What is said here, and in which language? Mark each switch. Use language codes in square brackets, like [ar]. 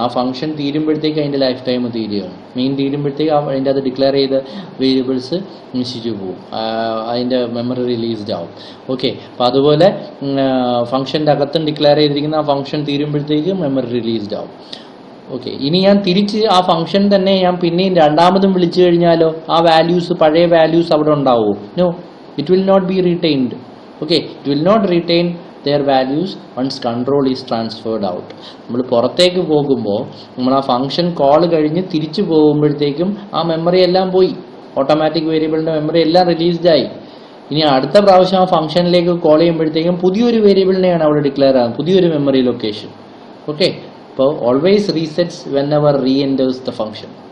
[ml] ആ ഫംഗ്ഷൻ തീരുമ്പോഴത്തേക്ക് അതിൻ്റെ life time തീരുകയാണ്. മെയിൻ തീരുമ്പോഴത്തേക്ക് അതിൻ്റെ അത് ഡിക്ലെയർ ചെയ്ത വേരിയബിൾസ് നശിച്ചു പോകും, അതിൻ്റെ മെമ്മറി റിലീസ്ഡ് ആവും. ഓക്കെ, അപ്പോൾ അതുപോലെ ഫംഗ്ഷൻ്റെ അകത്തും ഡിക്ലെയർ ചെയ്തിരിക്കുന്ന ആ ഫംഗ്ഷൻ തീരുമ്പോഴത്തേക്ക് മെമ്മറി റിലീസ്ഡ് ആവും. ഓക്കെ, ഇനി ഞാൻ തിരിച്ച് ആ ഫംഗ്ഷൻ തന്നെ ഞാൻ പിന്നെയും രണ്ടാമതും വിളിച്ചു കഴിഞ്ഞാലോ ആ വാല്യൂസ്, പഴയ വാല്യൂസ് അവിടെ ഉണ്ടാവുമോ? [en] No, it will not be retained. Okay, it will not retain their values once control is transferred out. [ml] നമ്മൾ പുറത്തേക്ക് പോകുമ്പോൾ നമ്മൾ ആ ഫംഗ്ഷൻ കോൾ കഴിഞ്ഞ് തിരിച്ചു പോകുമ്പോഴത്തേക്കും ആ മെമ്മറി എല്ലാം പോയി, ഓട്ടോമാറ്റിക് വേരിയബിളിൻ്റെ മെമ്മറി എല്ലാം റിലീസ്ഡ് ആയി. ഇനി അടുത്ത പ്രാവശ്യം ആ ഫംഗ്ഷനിലേക്ക് കോൾ ചെയ്യുമ്പോഴത്തേക്കും പുതിയൊരു വേരിയബിളിനെയാണ് അവിടെ ഡിക്ലെയർ ആകുന്നത്, പുതിയൊരു മെമ്മറി ലൊക്കേഷൻ. [en] Okay, അപ്പോൾ always resets whenever re-enters the function.